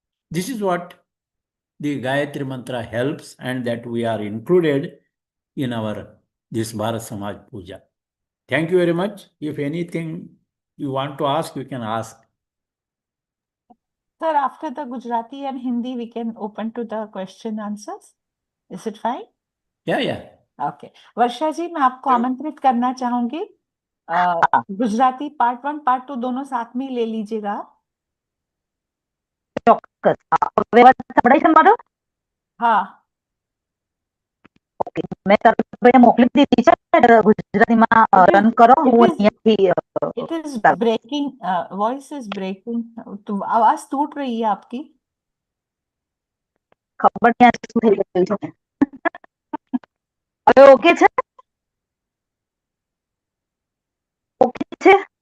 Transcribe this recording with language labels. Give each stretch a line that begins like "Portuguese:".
English: This is what the Gayatri Mantra helps, and that we are included in our this Bharat Samaj Puja. Thank you very much. If anything you want to ask, you can ask. Sir, after the Gujarati and Hindi, we can open to the question answers. Is it fine? Yeah.
Hindi: Okay वर्षा जी मैं आपको आमंत्रित करना चाहूंगी Gujarati part 1 part 2 दोनों साथ में ले लीजिएगा
Gujarati: ચોક્કસ હવે વાત સંભળાય છે મારો
Hindi: हाँ
Gujarati: ઓકે મેં તરત મોકલી દીધી છે ગુજરાતીમાં રન કરો હું અહીંયાથી
English: it is breaking voice is breaking
Hindi: तो आवाज टूट रही है आपकी
Gujarati: ખબર નહીં આ શું થઈ ગયું છે હવે ઓકે છે ઓકે છે